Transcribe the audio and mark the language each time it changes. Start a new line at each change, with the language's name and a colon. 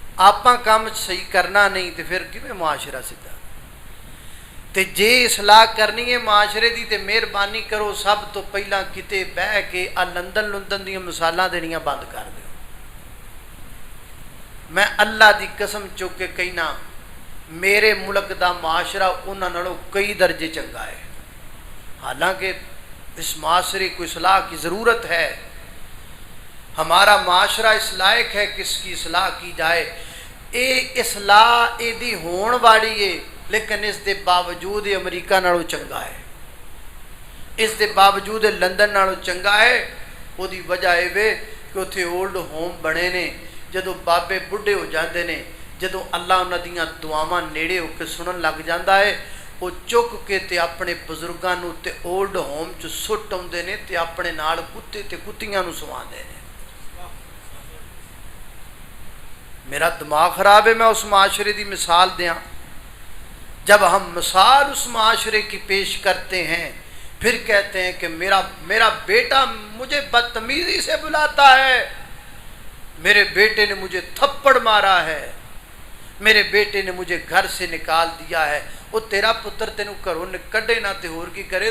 Punjabi: آپاں کام صحیح کرنا نہیں تو پھر کیویں معاشرہ سیدھا؟ تے جے اصلاح کرنی ہے معاشرے دی تے مہربانی کرو سب تو پہلا کتے بہ کے لندن دیاں مثالاں دینیاں بند کر دیو. میں اللہ دی قسم چک کے کہنا میرے ملک دا معاشرہ انہاں نالوں کئی درجے چنگا ہے.
Urdu: حالانکہ اس معاشرے کو اصلاح کی ضرورت ہے، ہمارا معاشرہ اس لائق ہے کہ اس کی اصلاح کی جائے.
Punjabi: اے اصلاح اے دی ہون والی ہے، لیکن اس دے باوجود امریکہ نالوں چنگا ہے، اس دے باوجود لندن نالوں چنگا ہے. وہ دی وجہ اے وے کہ اتھے اولڈ ہوم بنے نے، جدو بابے بڑھے ہو جاندے نے، جدو اللہ انہاں دیاں دعاواں نیڑے ہو کے سنن لگ جاندا ہے، وہ چک کے تے اپنے بزرگاں نو تے اولڈ ہوم چ سٹ آوندے نے تے اپنے نال کتے تے کتیاں نو سواندے نے.
Urdu: میرا دماغ خراب ہے.
Punjabi: میں اس معاشرے دی مثال دیاں،
Urdu: جب ہم مثال اس معاشرے کی پیش کرتے ہیں پھر کہتے ہیں کہ میرا بیٹا مجھے بدتمیزی سے بلاتا ہے، میرے بیٹے نے مجھے تھپڑ مارا ہے، میرے بیٹے نے مجھے گھر سے نکال دیا ہے.
Punjabi: وہ تیرا پتر تینوں گھروں کڈے نہ تے ہور کی کرے.